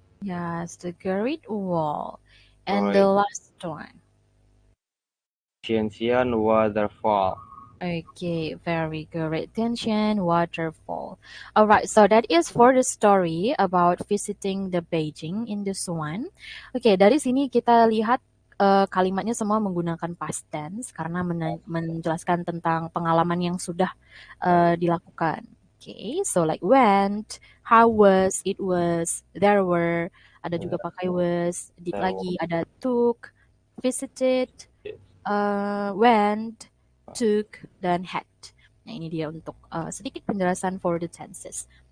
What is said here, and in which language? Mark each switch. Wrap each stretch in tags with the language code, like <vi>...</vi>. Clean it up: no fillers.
<en>yes, the Great Wall, and the Great last one. Tianxian Waterfall. Okay, very good. Retention waterfall. All right, so that is for the story about visiting the Beijing in this one.</en> <id>Oke, dari sini kita lihat kalimatnya semua menggunakan past tense karena menjelaskan tentang pengalaman yang sudah dilakukan.</id> <en>Oke, so like went, how was, it was, there were,</en> <id>ada juga pakai</id> <en>was, did There</en> <id>lagi, ada took, visited, went, took, dan had. Nah, ini dia untuk sedikit penjelasan</id> <en>for the tenses.</en>